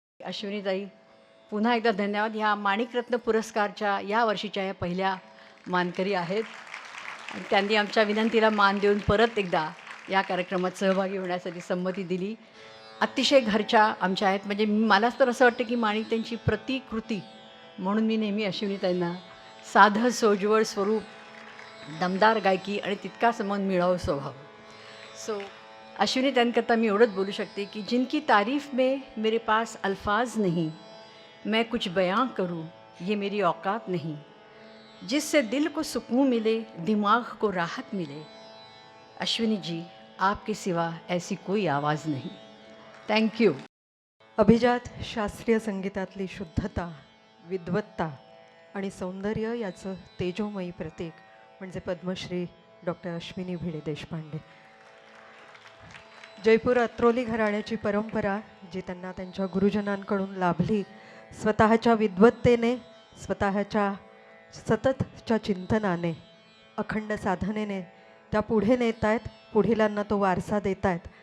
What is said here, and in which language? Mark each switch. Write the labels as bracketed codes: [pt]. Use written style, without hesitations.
[mr] अश्विनीताई, पुन्हा एकदा धन्यवाद. ह्या माणिकरत्न पुरस्कारच्या या वर्षीच्या या पहिल्या मानकरी आहेत आणि त्यांनी आमच्या विनंतीला मान देऊन परत एकदा या कार्यक्रमात सहभागी होण्यासाठी संमती दिली. अतिशय घरच्या आमच्या आहेत. म्हणजे मलाच तर असं वाटतं की माणिक त्यांची प्रतिकृती म्हणून मी नेहमी अश्विनीताईंना साधं सोज्वळ स्वरूप, दमदार गायकी आणि तितकाच मन मिळावं स्वभाव. [hi] सो अश्विनी तनकरता मैं [mr] एवढंच बोलू शकते [hi] कि जिनकी तारीफ़ में मेरे पास अल्फाज नहीं, मैं कुछ बयां करूं ये मेरी औकात नहीं, जिससे दिल को सुकून मिले, दिमाग को राहत मिले, अश्विनी जी आपके सिवा ऐसी कोई आवाज़ नहीं. [en] Thank you. [mr] अभिजात शास्त्रीय संगीतातली शुद्धता, विद्वत्ता आणि सौंदर्य याचं तेजोमयी प्रतीक म्हणजे पद्मश्री डॉक्टर अश्विनी भिडे देशपांडे. जयपूर अत्रोली घराण्याची परंपरा जी त्यांना त्यांच्या गुरुजनांकडून लाभली, स्वतःच्या विद्वत्तेने, स्वतःच्या सततच्या चिंतनाने, अखंड साधनेने त्या पुढे नेत आहेत, पुढीलांना तो वारसा देत आहेत.